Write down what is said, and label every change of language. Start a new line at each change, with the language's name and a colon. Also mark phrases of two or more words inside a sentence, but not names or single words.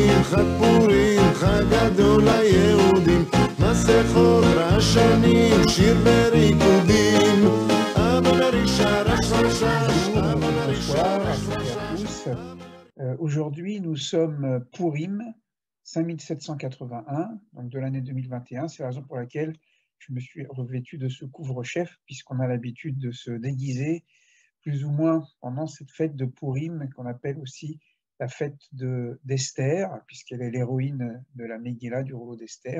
Hebrew: חג פורים, חג גדול ליהודים, מסכות רעשנים, שיר בריקודים, אבא נרישה רש רש רש, אבא נרישה רש רש רש.
French: Aujourd'hui, nous sommes Pourim, 5781, donc de l'année 2021. C'est la raison pour laquelle je me suis revêtu de ce couvre-chef, puisqu'on a l'habitude de se déguiser plus ou moins pendant cette fête de Pourim, qu'on appelle aussi la fête d'Esther, puisqu'elle est l'héroïne de la Megillah, du rouleau d'Esther.